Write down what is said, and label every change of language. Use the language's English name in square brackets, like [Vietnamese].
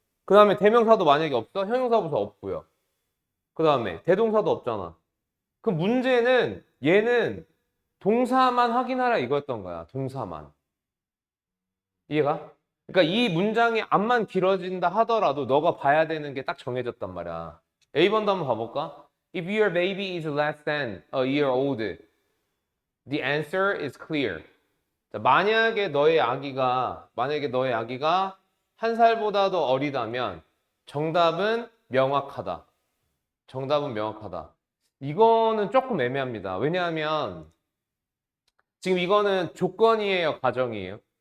[Korean] 그 다음에 대명사도 만약에 없어? 형용사부터 없고요. 그 다음에 대동사도 없잖아. 그 문제는 얘는 동사만 확인하라 이거였던 거야. 동사만. 이해가? 그러니까 이 문장이 암만 길어진다 하더라도 너가 봐야 되는 게 딱 정해졌단 말이야. A번도 한번 봐볼까? [English] If your baby is less than a year old, the answer is clear. [Korean] 자, 만약에 너의 아기가 한 살보다도 어리다면 정답은 명확하다. 정답은 명확하다. 이거는 조금 애매합니다. 왜냐하면 지금 이거는 조건이에요, 가정이에요?